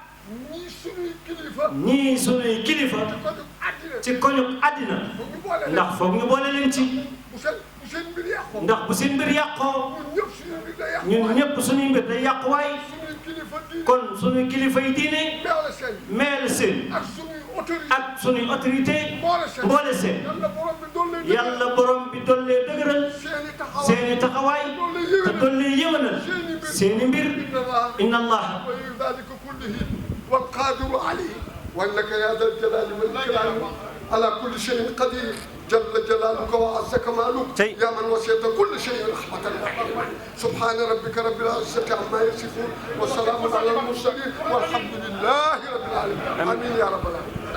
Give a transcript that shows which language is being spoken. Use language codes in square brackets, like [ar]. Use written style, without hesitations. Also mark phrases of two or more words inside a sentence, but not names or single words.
[wo] ñii sunuy kilifa ci koñu àddina ndax foog ñu boole leen ci ndax bu seen mbir yàqoo ñun ñëpp suñuy mbir day yàqu waay kon suñuy kilifa yi diine meel seen ak suñuy autorité mboole seen yàlla borom bi dollee dëgëral seeni taxawaay te dollee yëwanal seeni mbir [ar] إن الله والقادر عليه وانك يا ذا الجلال والاكرام على كل شيء قدير جل جلالك وعز كمالك يا من وسعت كل شيء رحمة وعلما سبحان ربك رب العزة عما يصفون وسلام على المرسلين والحمد لله رب العالمين آمين يا رب العالمين